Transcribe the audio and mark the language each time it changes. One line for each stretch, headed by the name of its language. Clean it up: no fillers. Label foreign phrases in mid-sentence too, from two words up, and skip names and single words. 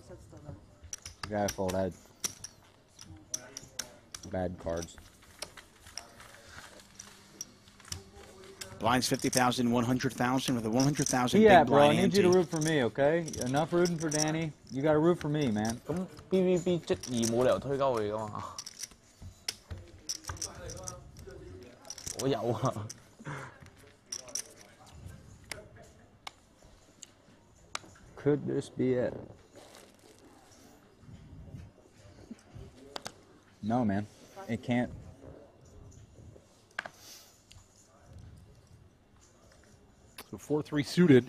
English: The guy I fold had bad cards. Blinds 50,000, 100,000 with a 100,000 Yeah, big bro, I blind need you to ante. root for me, okay? Enough rooting for Danny. You gotta root for me, man.
Cantonese: PVP 質疑冇理由推鳩佢㗎嘛？我有啊。
English: Could this be it? No, man. It can't. So 4-3 suited.